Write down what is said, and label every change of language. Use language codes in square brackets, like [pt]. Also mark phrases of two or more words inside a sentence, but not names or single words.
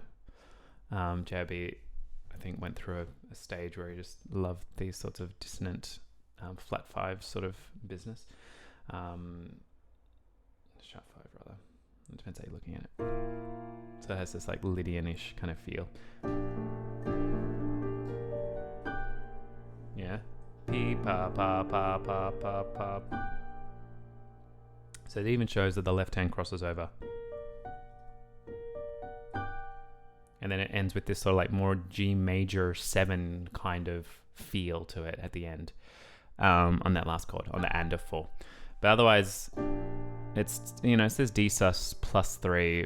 [en] JB, I think, went through a stage where he just loved these sorts of dissonant flat 5 sort of business. Sharp 5 rather. It depends how you're looking at it. So it has this like Lydian-ish kind of feel. Yeah. P pa pa pa pa pa pa. So it even shows that the left hand crosses over. And then it ends with this sort of like more G major 7 kind of feel to it at the end. On that last chord, on the and of 4. But otherwise, it's, it says D sus +3.